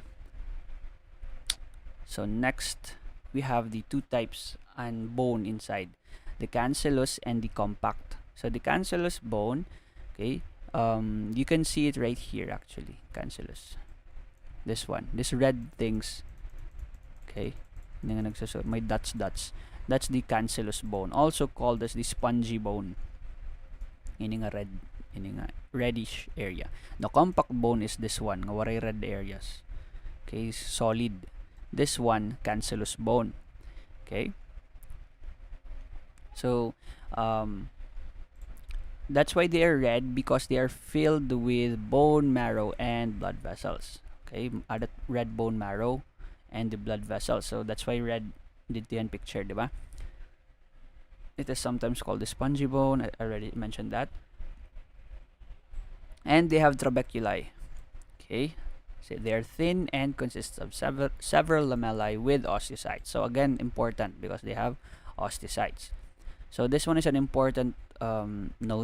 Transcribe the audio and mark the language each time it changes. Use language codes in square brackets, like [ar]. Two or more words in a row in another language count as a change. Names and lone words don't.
[en] So next we have the two types and bone inside, the cancellous and the compact. So the cancellous bone, okay, you can see it right here actually, cancellous. This one, this red things, okay, may dots. That's the cancellous bone, also called as the spongy bone. [war] Ini nga red, ini nga reddish area. [en] The compact bone is this one, [war] nga waray red areas. [en] Okay, solid. This one, cancellous bone. Okay. So, that's why they are red, because they are filled with bone marrow and blood vessels. Okay, added red bone marrow and the blood vessels. So that's why red [tl] dito yan [en] picture, di ba? It is sometimes called the spongy bone. I already mentioned that. And they have trabeculae. Okay, so they are thin and consists of several lamellae with osteocytes. So again, important because they have osteocytes. So this one is an important note.